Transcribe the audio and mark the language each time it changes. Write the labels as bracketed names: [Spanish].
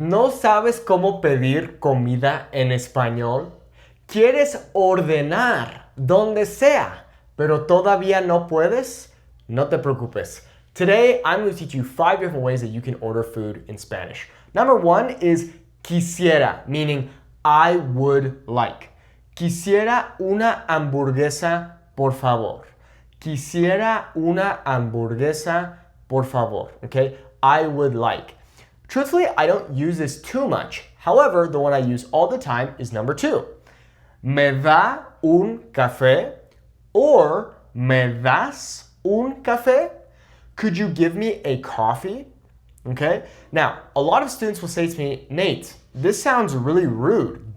[Spanish] ¿No sabes cómo pedir comida en español? ¿Quieres ordenar donde sea, pero todavía no puedes? No te preocupes. [English] Today, I'm going to teach you 5 different ways that you can order food in Spanish. Number 1 is quisiera, meaning I would like. [Spanish] Quisiera una hamburguesa, por favor. Quisiera una hamburguesa, por favor. [English] Okay? I would like. Truthfully, I don't use this too much. However, the one I use all the time is number 2. [Spanish] ¿Me da un café? Or ¿me das un café? [English] Could you give me a coffee? Okay? Now, a lot of students will say to me, Nate, this sounds really rude.